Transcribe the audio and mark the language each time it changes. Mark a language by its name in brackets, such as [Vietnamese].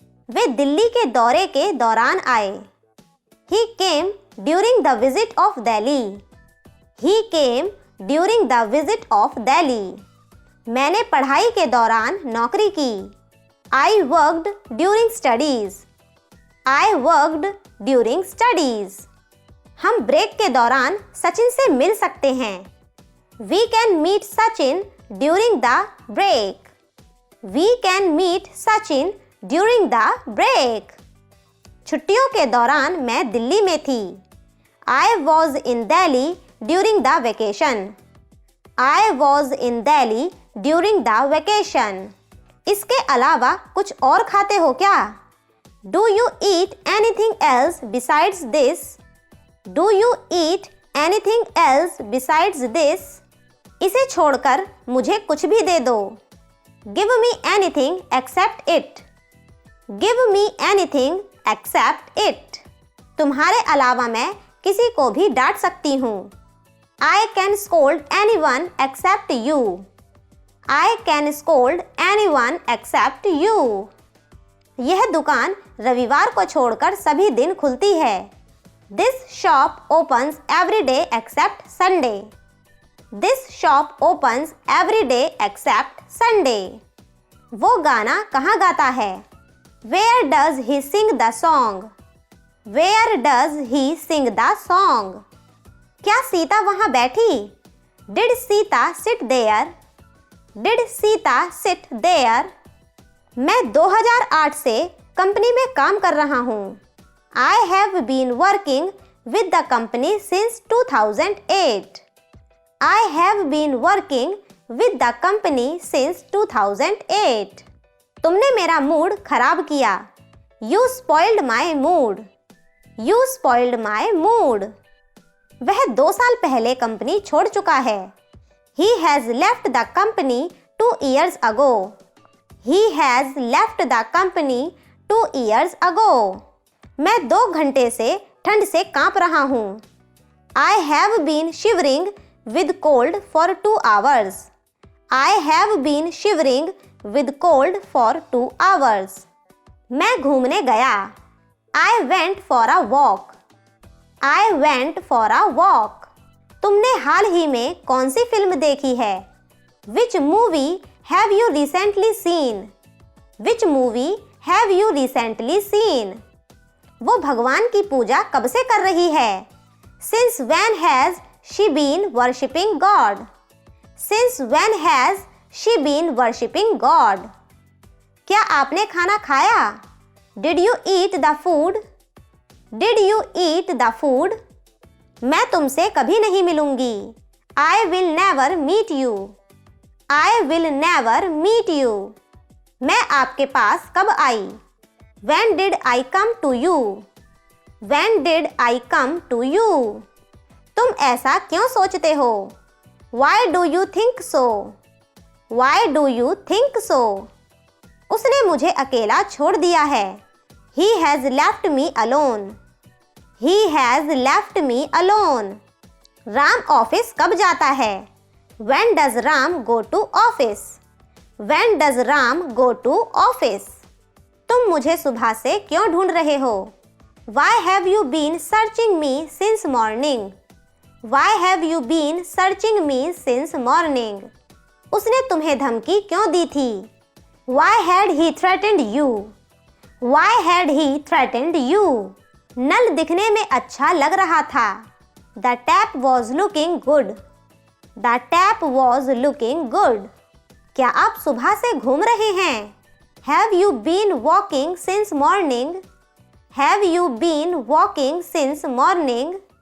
[Hindi] वे दिल्ली के दौरे के दौरान आए। [English] He came during the visit of Delhi. He came during the visit of Delhi. [Hindi] मैंने पढ़ाई के दौरान नौकरी की। [English] I worked during studies. I worked during studies. [Hindi] हम ब्रेक के दौरान सचिन से मिल सकते हैं। [English] We can meet Sachin during the break. We can meet Sachin during the break. [Hindi] छुट्टियों के दौरान मैं दिल्ली में थी। [English] I was in Delhi during the vacation. I was in Delhi during the vacation. [Hindi] इसके अलावा कुछ और खाते हो क्या? [English] Do you eat anything else besides this? Do you eat anything else besides this? [Hindi] इसे छोड़कर मुझे कुछ भी दे दो। [English] Give me anything except it. Give me anything except it. [Hindi] तुम्हारे अलावा मैं किसी को भी डांट सकती हूँ। [English] I can scold anyone except you. I can scold anyone except you. [Hindi] यह दुकान रविवार को छोड़कर सभी दिन खुलती है। [English] This shop opens every day except Sunday. This shop opens every day except Sunday. [Hindi] वो गाना कहाँ गाता है? [English] Where does he sing the song? Where does he sing the song? [Hindi] क्या सीता वहाँ बैठी? [English] Did Sita sit there? Did Sita sit there? [Hindi] मैं 2008 से कंपनी में काम कर रहा हूँ। [English] I have been working with the company since 2008. I have been working with the company since 2008. [Hindi] तुमने मेरा मूड खराब किया. [English] You spoiled my mood. You spoiled my mood. [Hindi] वह 2 साल पहले कंपनी छोड़ चुका है. [English] He has left the company 2 years ago. He has left the company 2 years ago. [Hindi] मैं 2 घंटे से ठंड से कांप रहा हूँ. [English] I have been shivering with cold for 2 hours. I have been shivering with cold for 2 hours. [Hindi] मैं घूमने गया. [English] I went for a walk. I went for a walk. [Hindi] तुमने हाल ही में कौन सी फिल्म देखी है? [English] Which movie have you recently seen? Which movie have you recently seen? [Hindi] वो भगवान की पूजा कब से कर रही है? [English] Since when has she been worshipping God? Since when has she been worshipping God? [Hindi] क्या आपने खाना खाया? [English] Did you eat the food? Did you eat the food? [Hindi] मैं तुमसे कभी नहीं मिलूंगी. [English] I will never meet you. I will never meet you. [Hindi] मैं आपके पास कब आई? [English] When did I come to you? When did I come to you? [Hindi] तुम ऐसा क्यों सोचते हो? [English] Why do you think so? Why do you think so? [Hindi] उसने मुझे अकेला छोड़ दिया है. [English] He has left me alone. He has left me alone. [Hindi] Ram office कब जाता है? [English] When does Ram go to office? When does Ram go to office? [Hindi] तुम मुझे सुबह से क्यों ढूंढ रहे हो? [English] Why have you been searching me since morning? Why have you been searching me since morning? [Hindi] उसने तुम्हें धमकी क्यों दी थी? [English] Why had he threatened you? Why had he threatened you? [Hindi] नल दिखने में अच्छा लग रहा था. [English] The tap was looking good. The tap was looking good. [Hindi] क्या आप सुबह से घूम रहे हैं? [English] Have you been walking since morning? Have you been walking since morning?